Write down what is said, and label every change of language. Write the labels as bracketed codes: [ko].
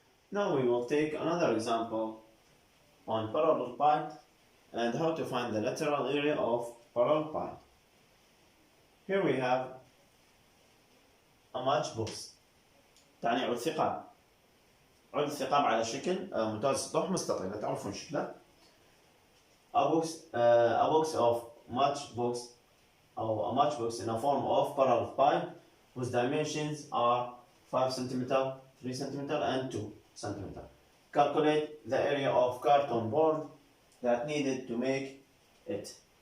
[en] Now we will take another example on parallelepiped and how to find the lateral area of parallelepiped. Here we have a matchbox [ar] تعني عود ثقاب. عود الثقاب على شكل متوازي سطوح مستطيل، تعرفون شكله. [en] A box of matchbox or a matchbox in a form of parallelepiped whose dimensions are 5 cm, 3 cm and 2 cm. Calculate the area of carton board that needed to make it.